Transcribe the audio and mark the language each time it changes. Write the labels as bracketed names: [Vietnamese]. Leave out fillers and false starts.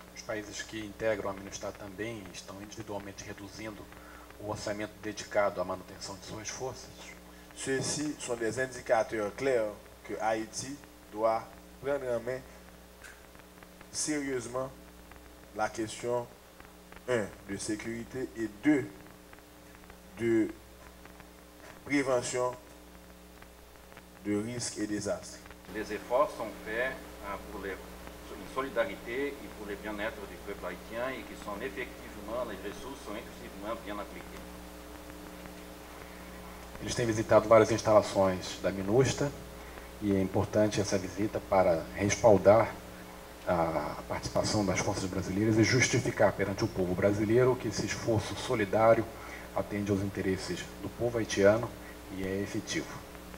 [Portuguese] Os países que integram a MINUSTAH também estão individualmente reduzindo o orçamento dedicado à manutenção de suas forças. [French] Ceux-ci sont des indicateurs clairs que Haïti doit prendre en main sérieusement la question 1 de sécurité et 2 de prévention de risques et désastres. Les efforts sont faits pour une solidarité et pour le bien-être du peuple haïtien et que sont effectivement, les ressources sont effectivement bien appliquées. [Portuguese] Eles têm visitado várias instalações da MINUSTAH e é importante essa visita para respaldar a participação das forças brasileiras e justificar perante o povo brasileiro que esse esforço solidário atende aos interesses do povo haitiano e é efetivo.